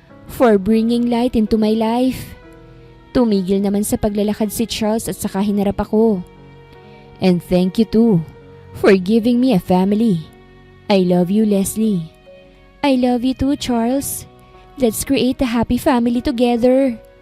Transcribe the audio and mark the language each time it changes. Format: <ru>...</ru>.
<en>For bringing light into my life.</en> <tl>Tumigil naman sa paglalakad si Charles at saka hinarap ako.</tl> <en>And thank you too, for giving me a family. I love you, Leslie. I love you too, Charles. Let's create a happy family together.</en>